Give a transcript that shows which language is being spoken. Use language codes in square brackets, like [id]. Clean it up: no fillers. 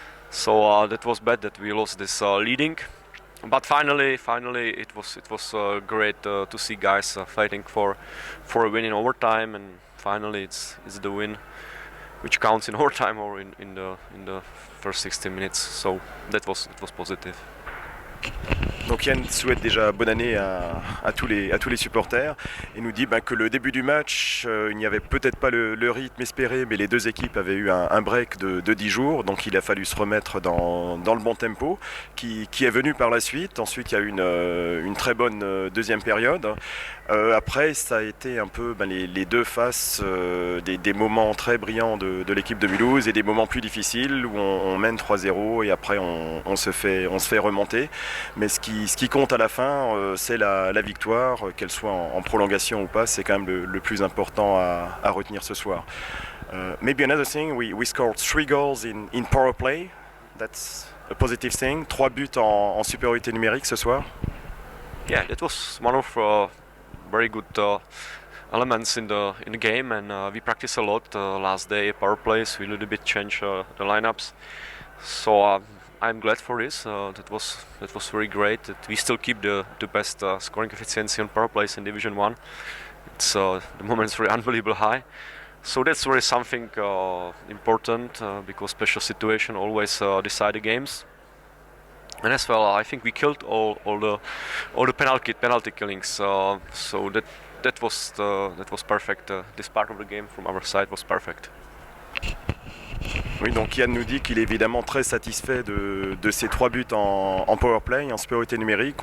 [en] So that was bad that we lost this leading. But finally, it was great to see guys fighting for a win in overtime, and finally it's the win which counts in overtime or in the first 60 minutes. So it was positive. [fr] Donc Yann souhaite déjà bonne année à tous les supporters et nous dit que le début du match, il n'y avait peut-être pas le rythme espéré, mais les deux équipes avaient eu un break de 10 jours, donc il a fallu se remettre dans le bon tempo qui est venu par la suite. Ensuite il y a eu une très bonne deuxième période. Après ça a été un peu les deux faces des moments très brillants de l'équipe de Mulhouse et des moments plus difficiles où on mène 3-0 et après on se fait remonter. Mais ce qui compte à la fin, c'est la victoire, qu'elle soit en prolongation ou pas, c'est quand même le plus important à retenir ce soir. [en] Maybe another thing, we scored 3 goals in power play. That's a positive thing. [fr] 3 buts en supériorité numérique ce soir. [en] Yeah, that was one of very good elements in the game, and we practiced a lot last day. Power plays, we a little bit changed the lineups. So I'm glad for this. That was very great. That we still keep the best scoring efficiency on power plays in Division 1. It's the moment is very unbelievable high. So that's really something important because special situation always decide the games. And as well, I think we killed all the penalty killings. So that was perfect. This part of the game from our side was perfect. [fr] Oui, donc Yann nous dit qu'il est évidemment très satisfait de ces 3 buts en powerplay, en supériorité numérique.